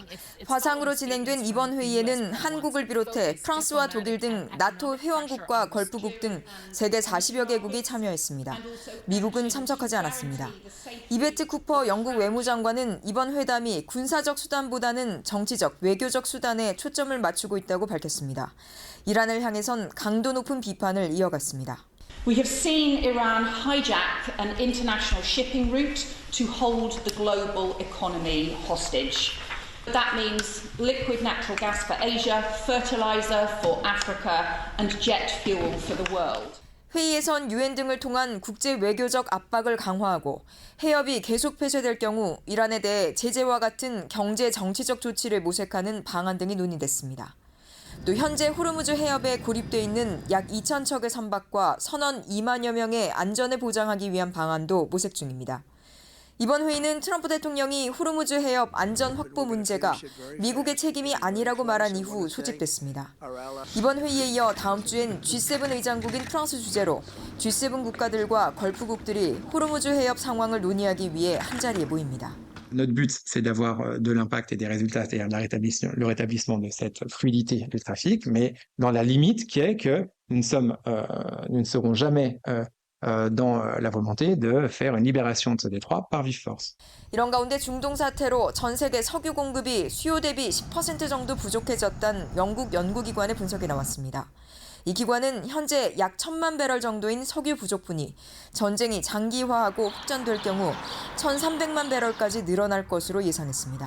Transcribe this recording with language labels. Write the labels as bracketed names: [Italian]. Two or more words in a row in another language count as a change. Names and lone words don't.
[Korean] 화상으로 진행된 이번 회의에는 한국을 비롯해 프랑스와 독일 등 나토 회원국과 걸프국 등 세계 40여 개국이 참여했습니다. 미국은 참석하지 않았습니다. 이베트 쿠퍼 영국 외무장관은 이번 회담이 군사적 수단보다는 정치적, 외교적 수단에 초점을 맞추고 있다고 밝혔습니다. 이란을 향해선 강도 높은 비판을 이어갔습니다. [English] We have seen Iran hijack an international shipping route to hold the global economy hostage. That means liquid natural gas for Asia, fertilizer for Africa, and jet fuel for the world. [Korean] 회의에선 유엔 등을 통한 국제 외교적 압박을 강화하고 해협이 계속 폐쇄될 경우 이란에 대해 제재와 같은 경제 정치적 조치를 모색하는 방안 등이 논의됐습니다. 또 현재 호르무즈 해협에 고립돼 있는 약 2,000척의 선박과 선원 2만여 명의 안전을 보장하기 위한 방안도 모색 중입니다. 이번 회의는 트럼프 대통령이 호르무즈 해협 안전 확보 문제가 미국의 책임이 아니라고 말한 이후 소집됐습니다. 이번 회의에 이어 다음 주엔 G7 의장국인 프랑스 주재로 G7 국가들과 걸프국들이 호르무즈 해협 상황을 논의하기 위해 한자리에 모입니다. [French] Notre but, c'est d'avoir de l'impact et des résultats, c'est-à-dire le rétablissement de cette fluidité du trafic, mais dans la limite qui est que nous ne serons jamais dans la volonté de faire une libération de ce détroit par vive force. [Korean] 이런 가운데 중동 사태로 전 세계 석유 공급이 수요 대비 10% 정도 부족해졌다는 영국 연구기관의 분석이 나왔습니다. 이 기관은 현재 약 1,000만 배럴 정도인 석유 부족분이 전쟁이 장기화하고 확전될 경우 1,300만 배럴까지 늘어날 것으로 예상했습니다.